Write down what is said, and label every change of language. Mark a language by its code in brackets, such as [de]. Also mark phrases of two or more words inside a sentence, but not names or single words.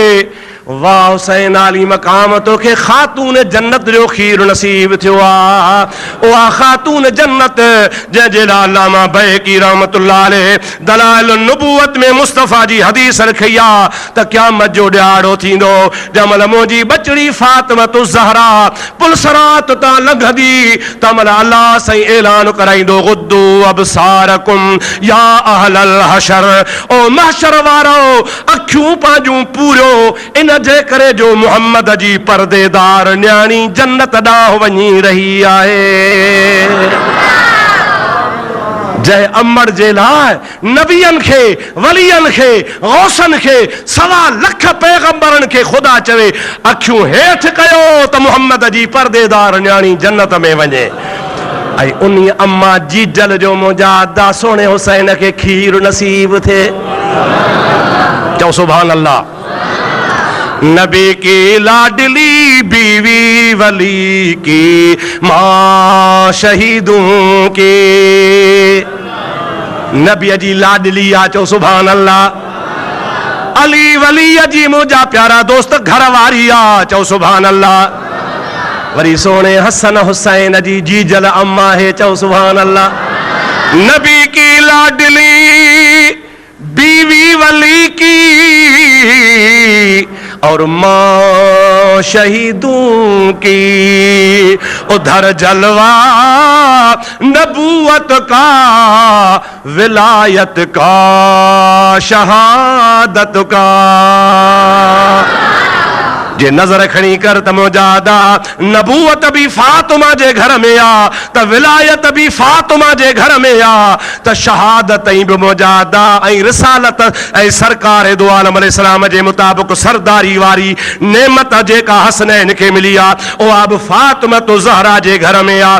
[sd] वाह हुसैन आली मकाम तोखे खातून जन्नत जो खीर नसीब थियो आ। उहा खातून जन्नत जंहिंजे लाइ अल्लामा बैकी [ar] رحمة الله عليه [sd] दलाइल नबूवत में मुस्तफ़ा जी हदीस रखी आ त क़यामत जो ॾियारो थींदो जंहिंमहिल मुंहिंजी बचड़ी फातिमतु ज़हरा पुलसरात तां लंघंदी तंहिंमहिल अल्लाह साईं ऐलान कराईंदो [ar] غضوا أبصاركم يا أهل الحشر, [sd] ओ महशर वारो अखियूं पंहिंजूं पूरियो इन जे करे जो मुहम्मद जी परदेदार न्याणी जन्नत ॾांहुं वञी रही आहे। जय अमर जे लाइ नबियन खे वलियन खे गौसन खे 1.25 लख पैगंबरन खे खुदा चवे अखियूं हेठि कयो त मुहम्मद जी परदेदार न्याणी जन्नत में वञे। ऐं उन्ही अम्मा जीजल जो मुजादा सोने हुसैन खे खीर नसीब थे। [ar] चओ سبحان الله. [ur] نبی کی لاڈلی بیوی ولی کی ماں شہیدوں کے, [sd] नबी जी लाडली आ। [ar] चो سبحان الله. [sd] अली वली जी मुझा प्यारा दोस्त घर वारी आ। [ar] चो سبحان الله. [sd] वरी सोने हसन हुसैन जी जीजल अम्मा है। [ar] चो سبحان الله. [ur] نبی کی لاڈلی بیوی ولی کی اور ماں شہیدوں کی، اُدھر جلوہ نبوت کا ولایت کا شہادت کا. [sd] जे नजर खणी कर त मुजादा नबूवत भी फातिमा जे घर में आ, त विलायत भी फातिमा जे घर में आ, त शहादत भी मुजादा ऐं रिसालत ऐं सरकार दो आलम अलैहिस्सलाम जे मुताबिक सरदारी वारी नेमत जेका हसनैन खे मिली आ उहा बि फातिमा तो ज़हरा जे घर में आ।